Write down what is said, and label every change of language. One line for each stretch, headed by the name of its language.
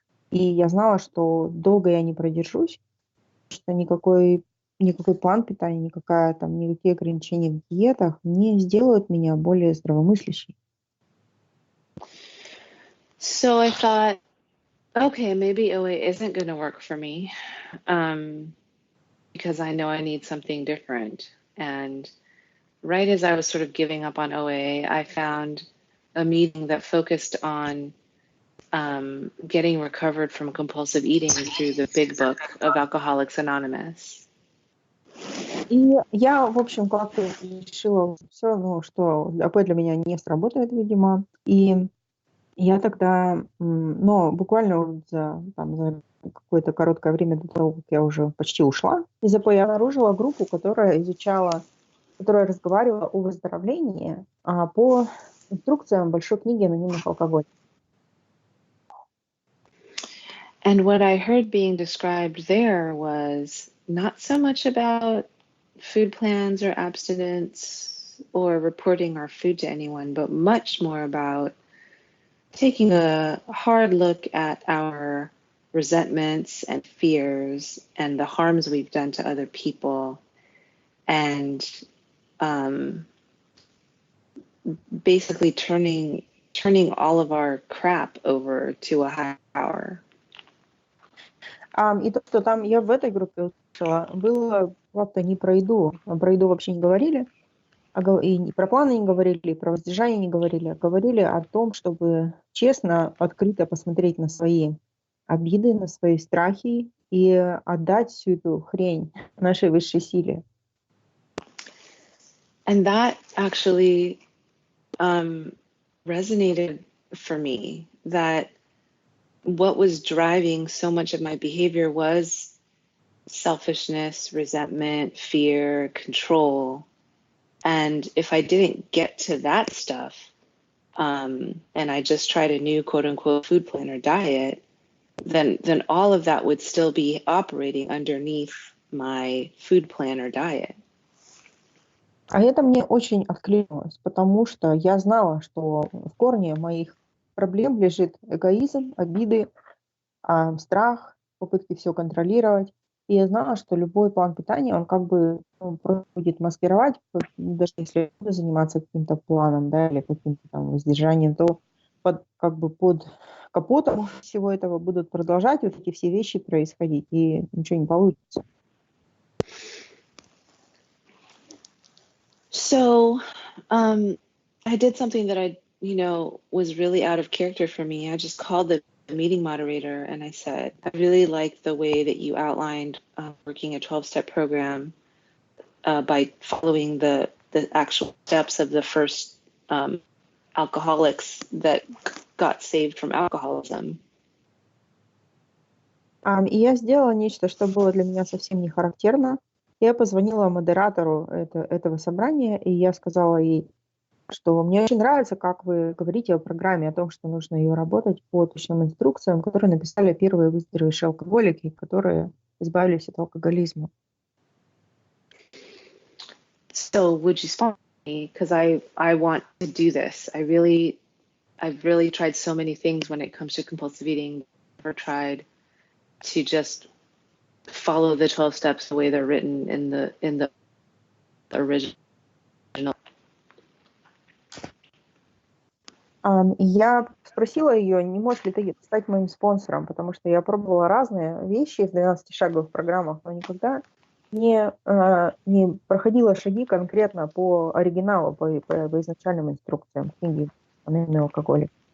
Russian: И я знала, что долго я не продержусь, что никакой план питания, никакие ограничения в диетах не сделают меня более здравомыслящей.
English: So I thought, okay, maybe OA isn't going to work for me, because I know I need something different. And right as I was sort of giving up on OA, I found a meeting that focused on getting recovered from compulsive eating through the big book of Alcoholics Anonymous.
Russian: И я, в общем, как-то решила все, что АП для меня не сработает, видимо. И я тогда, буквально за какое-то короткое время до того, как я уже почти ушла из АП, я обнаружила группу, которая разговаривала о выздоровлении по инструкциям большой книги анонимных алкоголиков.
English: And what I heard being described there was not so much about food plans or abstinence or reporting our food to anyone, but much more about taking a hard look at our resentments and fears and the harms we've done to other people, and basically turning all of our crap over to a higher power.
Russian: И то, что там я в этой группе услышала, было как-то не про еду. Про еду вообще не говорили, и про планы не говорили, и про воздержание не говорили, а говорили о том, чтобы честно, открыто посмотреть на свои обиды, на свои страхи и отдать всю эту хрень нашей высшей силе.
English: And that actually resonated for me, that what was driving so much of my behavior was selfishness, resentment, fear, control. And if I didn't get to that stuff, and I just tried a new quote unquote food plan or diet, then all of that would still be operating underneath my food plan or diet.
Russian: А это мне очень откликнулось, потому что я знала, что в корне моих проблем лежит эгоизм, обиды, страх, попытки все контролировать. И я знала, что любой план питания, он как бы просто будет маскировать, даже если я буду заниматься каким-то планом, да, или каким-то там воздержанием, то под капотом всего этого будут продолжать вот эти все вещи происходить, и ничего не получится.
English: So I did something that was really out of character for me. I just called the meeting moderator and I said, I really like the way that you outlined working a 12-step program by following the actual steps of the first alcoholics that got saved from alcoholism.
Russian: И я сделала нечто, что было для меня совсем не характерно. Я позвонила модератору этого собрания, и я сказала ей, что мне очень нравится, как вы говорите о программе, о том, что нужно ее работать по точным инструкциям, которые написали первые выздоровевшие алкоголики, которые избавились от алкоголизма.
English: So would you sponsor me? Because I want to do this. I've really tried so many things when it comes to compulsive eating. Never tried to just follow the 12 steps the way they're written in the original.
Russian: И я спросила ее, не можешь ли ты стать моим спонсором, потому что я пробовала разные вещи в 12-шаговых программах, но никогда не проходила шаги конкретно по оригиналу, по изначальным инструкциям книги «Анонимный алкоголик».